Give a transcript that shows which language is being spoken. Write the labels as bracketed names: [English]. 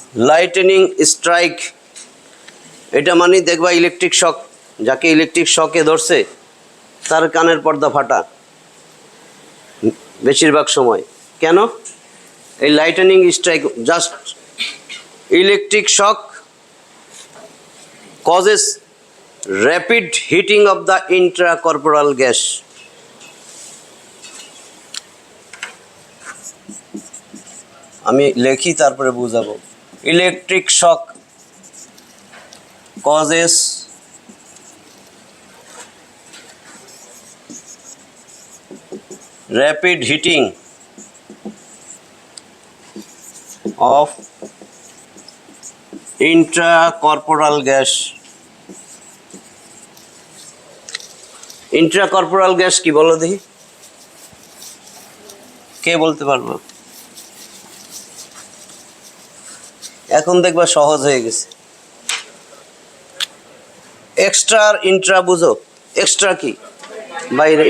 [Bangla] Lightning strike এটা মানে দেখবা ইলেকট্রিক শক, যাকে ইলেকট্রিক শকে ধরছে তার কানের পর্দা ফাটা বেশিরভাগ সময়। কেন? [English] এই lightning strike, just electric shock causes rapid heating of the intracorporeal gas. [Bangla] আমি লেখি তারপরে বুঝাবো। [English] Electric shock causes rapid heating of intracorporeal gas. [Bangla] ইন্ট্রাকর্পোরাল gas কি বলো দেখি, কে বলতে পারবো? এখন দেখবা সহজ হয়ে গেছে। এক্সট্রা আর ইন্ট্রা বুঝো? এক্সট্রা কি? বাইরে।